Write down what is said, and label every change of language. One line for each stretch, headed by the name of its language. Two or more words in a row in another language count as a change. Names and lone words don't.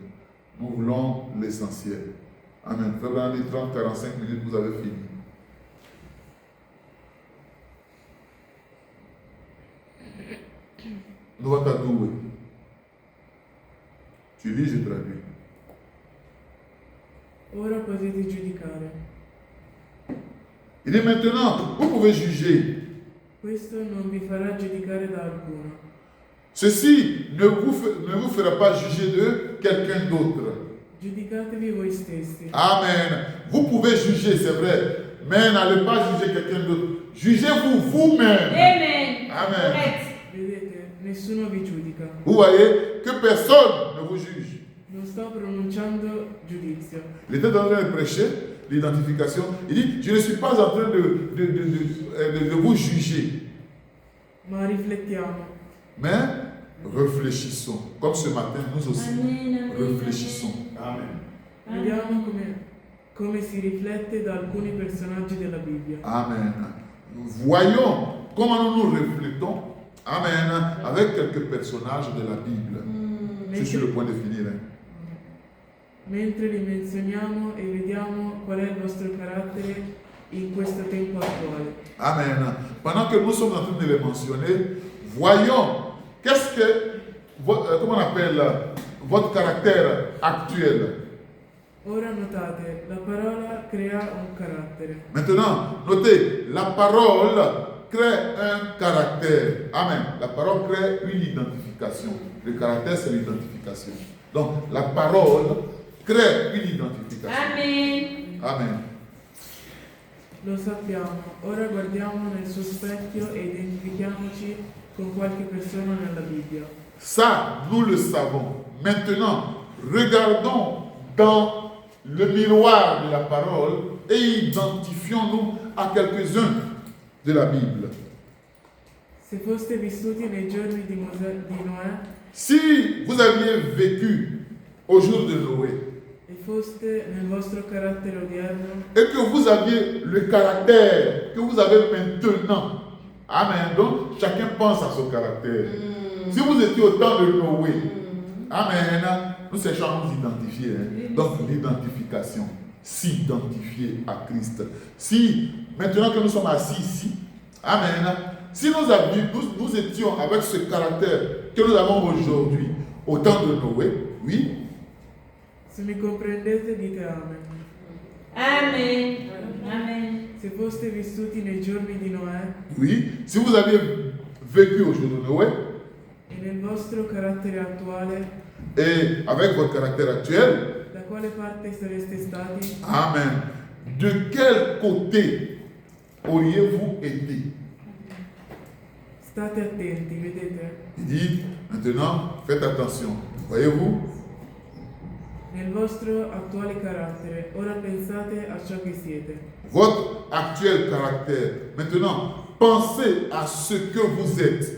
French: Nous voulons l'essentiel. Amen. Faites les 30-45 minutes, vous avez fini. Nous allons t'adouer. Tu lis, je traduis.
Italian: Ora potete giudicare.
French: Il dit maintenant, vous pouvez juger.
Italian: Questo non vi farà giudicare da alcuno.
French: Ceci ne vous fera pas juger de quelqu'un d'autre.
Italian: Giudicatevi voi stessi.
French: Amen. Vous pouvez juger, c'est vrai, mais n'allez pas juger quelqu'un d'autre. Jugez-vous vous-même. Amen. Amen. Correct.
Italian: Vedete, nessuno vi giudica.
French: Vous voyez que personne ne vous juge.
Italian: Non sto pronunciando giudizio.
French: Il était en train de prêcher l'identification. Il dit, je ne suis pas en train de vous juger.
Italian: Ma riflettiamo.
French: Mais réfléchissons. Comme ce matin, nous aussi, Amen. réfléchissons. Amen.
Italian: Vediamo come si riflette da alcuni personaggi della Bibbia.
French: Amen. Voyons comment nous nous reflétons. Amen. Avec quelques personnages de la Bible. Je suis sur le point de finir.
Italian: Mentre li menzioniamo e vediamo qual è il vostro carattere in questo tempo attuale.
French: Amen. Pendant que nous sommes en train de les mentionner, voyons qu'est-ce que, comment on appelle, votre caractère actuel.
Italian: Ora notate, la parola crea un carattere.
French: Maintenant, notez, la parole crée un caractère. Amen. La parole crée une identification. Le caractère, c'est l'identification. Donc, la parole crée une identification. Amen. Amen.
Italian: Lo sappiamo, ora guardiamo nel suo specchio e identifichiamoci con qualche persona nella Bibbia.
French: Ça, nous le savons. Maintenant, regardons dans le miroir de la parole et identifions-nous à quelques-uns de la Bible.
Italian: Se foste vissuti nei giorni di Noè
French: Si vous aviez vécu au jour de Noé
Italian: e foste nel vostro carattere odierno,
French: et que vous aviez le caractère que vous avez maintenant, amen, donc chacun pense à son caractère. Si vous étiez au temps de Noé, amen, nous cherchons à nous identifier. Donc l'identification, s'identifier à Christ. Si, maintenant que nous sommes assis ici, amen, si nous étions avec ce caractère que nous avons aujourd'hui au temps de Noé, oui.
Italian: se mi comprendete dite amen.
French: Amen. Amen.
Italian: Se foste vissuti nei giorni di Noè
French: Oui, si vous aviez vécu au jour de Noé
Italian: e nel vostro carattere attuale,
French: et avec votre caractère actuel,
Italian: da quale parte sareste stati?
French: amen, de quel côté auriez-vous été?
Italian: State attenti, vedete?
French: Il dit, maintenant, faites attention. Voyez-vous?
Italian: Nel vostro attuale carattere, ora pensate a ciò che siete.
French: Votre actuel caractère. Maintenant, pensez à ce que vous êtes.